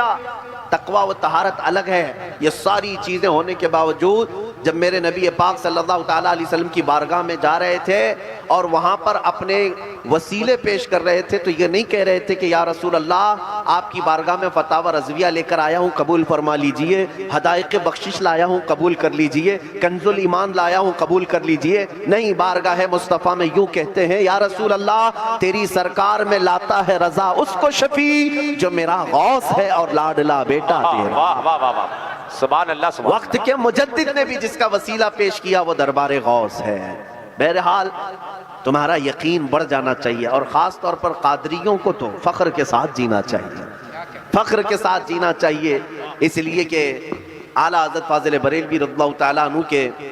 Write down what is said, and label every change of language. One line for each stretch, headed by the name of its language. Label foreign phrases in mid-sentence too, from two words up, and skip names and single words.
Urdu: تقوی و طہارت الگ ہے، یہ ساری چیزیں ہونے کے باوجود جب میرے نبی پاک
Arabic: صلی اللہ تعالیٰ علیہ وسلم
Urdu: کی بارگاہ میں جا رہے تھے اور وہاں پر اپنے وسیلے پیش کر رہے تھے تو یہ نہیں کہہ رہے تھے کہ
Arabic: یا رسول اللہ
Urdu: آپ کی بارگاہ میں فتاوی رضویہ لے کر آیا ہوں، قبول فرما لیجئے، ہدایق بخشش لایا ہوں، قبول کر لیجئے، کنز الایمان لایا ہوں، قبول کر لیجئے۔ نہیں، بارگاہ مصطفیٰ میں یوں کہتے ہیں
Arabic: یا رسول اللہ
Urdu: تیری سرکار میں لاتا ہے رضا اس کو شفیع جو میرا غوث ہے اور لاڈلا بیٹا تیرا۔ واہ واہ واہ واہ
Arabic: سبحان الله سبحان
Urdu: وقت کے مجدد نے بھی جس کا وسیلہ پیش کیا وہ دربار غوث ہے۔ بہرحال تمہارا یقین بڑھ جانا چاہیے، اور خاص طور پر قادریوں کو تو فخر کے ساتھ جینا چاہیے، فخر کے ساتھ جینا چاہیے، اس لیے کہ اعلیٰ حضرت فاضل بریلوی
Arabic: رضی اللہ تعالیٰ عنہ
Urdu: کے